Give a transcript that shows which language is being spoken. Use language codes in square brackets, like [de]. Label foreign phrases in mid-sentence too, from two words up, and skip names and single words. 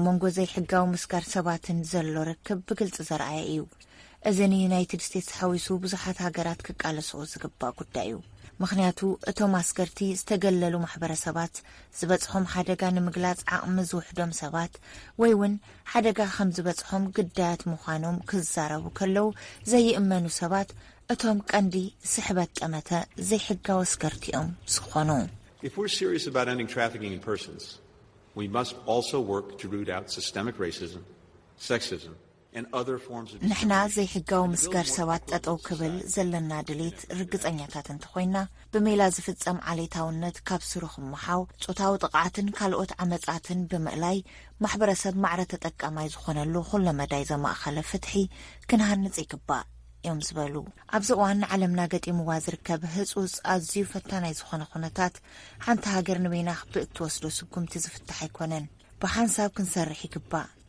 [ti] መንጎ ዘይሕጋዊ መስጋር ሰባትን ዘሎ ርክብ ብግልፂ ዘርአየ እዩ እዚ ንዩናይትድ ስቴትስ ሓዊሱ ብዙሓት ሃገራት ክቃለስዎ ዝግባእ ጉዳይ እዩ ምክንያቱ እቶም አስገርቲ ዝተገለሉ ማሕበረሰባት ዝበጽሖም ሓደጋ ንምግላጽ ዓቕሚ ዝውሕዶም ሰባት ወይ እውን ሓደጋ ከም ዝበጽሖም ግዳያት ምዃኖም ክዛረቡ ከለው ዘይእመኑ ሰባት እቶም ቀንዲ ስሕበት ጠመተ ዘይሕጋዊ አስገርቲኦም ዝኾኑ [en] if we're serious about ending trafficking in persons, we must also work to root out systemic racism, sexism, and other forms of [ti] ንሕና ዘይሕጋዊ መስጋር ሰባት ጠጠው ክብል ዘለና ድሌት ርግጸኛታት እንተኾይና ብሜላ ዝፍጸም ዓሌታውነት ካብ ስሩኽ ምሓው ጾታዊ ጥቕዓትን ካልኦት ዓመጻትን ብምእላይ ማሕበረሰብ ማዕረ ተጠቃማይ ዝኾነሉ ኩሉ መዳይ ዘማእኸለ ፍትሒ ክንሃንጽ ይግባእ እዮም ዝበሉ ኣብዚ እዋን ዓለምና ገጢምዋ ዝርከብ ህጹጽ ኣዝዩ ፈታናይ ዝኾነ ኩነታት ሓንቲ ሃገር ንበይና ክትወስዶ ስጉምቲ ዝፍታሕ ኣይኮነን ብሓንሳብ ክንሰርሕ ይግባእ